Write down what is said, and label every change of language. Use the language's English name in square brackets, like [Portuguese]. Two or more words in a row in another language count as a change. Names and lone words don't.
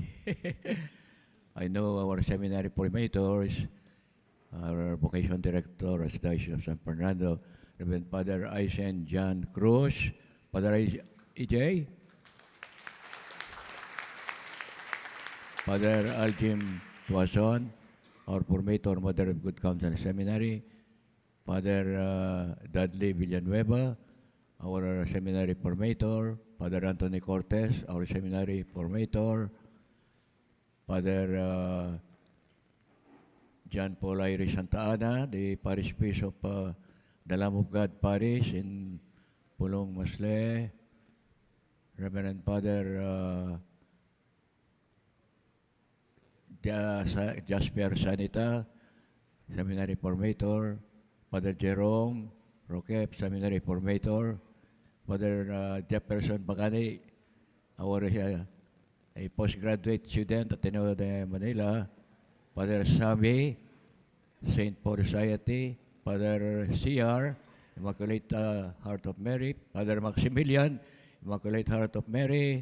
[English] I know our seminary formators, our vocation director, Archbishop of San Fernando, Reverend Father Aisen John Cruz, Father EJ, Father Aljim Tuason, our formator, Mother of Good Counsel Seminary, Father Dudley Villanueva, our seminary formator, Father Anthony Cortez, our seminary formator, Father John Paul Iris Santa Ana, the parish priest of the Lamb of God Parish in Pulong Masle, Reverend Father Jasper Sanita, seminary formator, Father Jerome Roquep, seminary formator, Father Jefferson Bagani, our a postgraduate student at Ateneo de Manila, Father Sami, St. Paul Society, Father CR, Immaculate Heart of Mary, Father Maximilian, Immaculate Heart of Mary.